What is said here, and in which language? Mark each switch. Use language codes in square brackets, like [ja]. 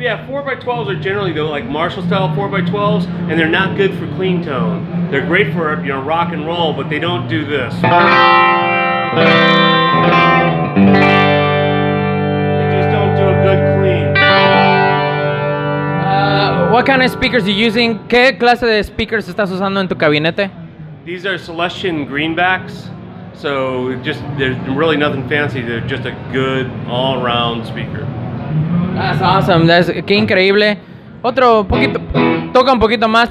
[en] Yeah, 4x12s are generally though like Marshall style 4x12s, and they're not good for clean tone. They're great for rock and roll, but they don't do this. They just don't do a good clean. What kind of speakers are you using? [es] ¿Qué clase de speakers estás usando en tu gabinete? [en] These are Celestian greenbacks. So there's really nothing fancy. They're just a good all-around speaker. That's awesome. [es] Qué increíble. Otro poquito, toca un poquito más.